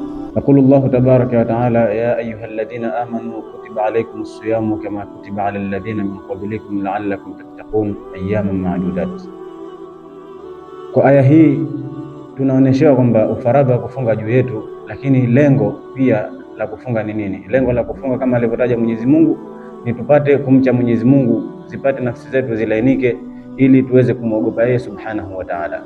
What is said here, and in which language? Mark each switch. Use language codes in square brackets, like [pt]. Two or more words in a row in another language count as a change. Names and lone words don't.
[ar] يقول الله تبارك وتعالى: يا أيها الذين آمنوا كتب عليكم الصيام كما كتب على الذين من قبلكم لعلكم تتقون أياما معدودات. [sw] Kwa aya hii tunaoneshewa kwamba ufaradhi wa kufunga juu yetu, lakini lengo pia la kufunga ni nini? Lengo la kufunga kama alivyotaja Mwenyezi Mungu ni tupate kumcha Mwenyezi Mungu, zipate nafsi zetu zilainike, ili tuweze kumwogopa yeye [ar] سبحانه وتعالى.